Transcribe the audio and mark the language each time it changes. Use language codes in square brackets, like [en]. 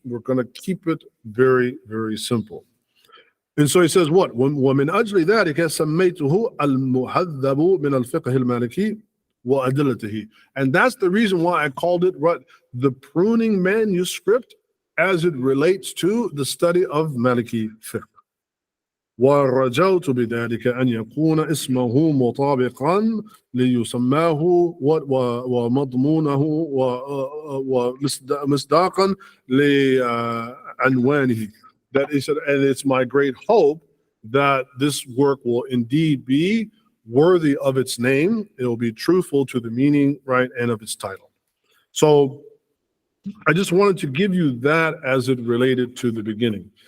[en] We're going to keep it very, very simple. And so he says, what? [ar] وَمِنْ أَجْلِ ذَلِكَ سَمَّيْتُهُ al-Muhadhdhab min al-Fiqh al-Maliki wa adillatihi. [en] And that's the reason why I called it the pruning manuscript as it relates to the study of Maliki Fiqh. [ar] ورجوت بذلك أن يكون اسمه مطابقا ليسماه ومضمونه ومصداقا لعنوانه. [en] That is, and it's my great hope that this work will indeed be worthy of its name. It will be truthful to the meaning, right, and of its title. So I just wanted to give you that as it related to the beginning.